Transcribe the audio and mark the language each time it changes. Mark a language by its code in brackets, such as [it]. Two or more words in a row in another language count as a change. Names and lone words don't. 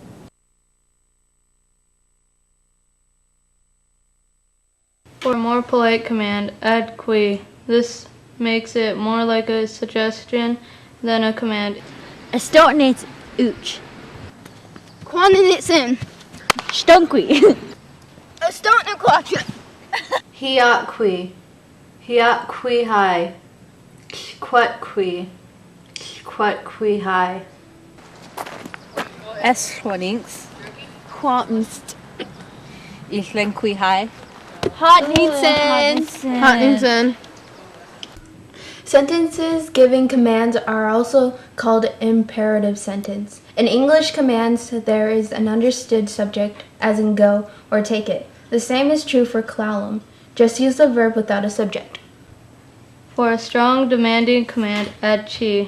[en] For a more polite command, add qui. This makes it more like a suggestion than a command. [clm] Estortnit uch. Quanenitsin. Stunqui. Estortnit quacha. Hiat qui. Hiat qui hi. Quet qui. Quet qui hi. Esquaninx. Quantenst. Ichlenqui hi. Hotnitsin. [en] Sentences giving commands are also called imperative sentence. In English commands, there is an understood subject, as in go or take it. The same is true for clallam. Just use the verb without a subject. For a strong, demanding command, add chi.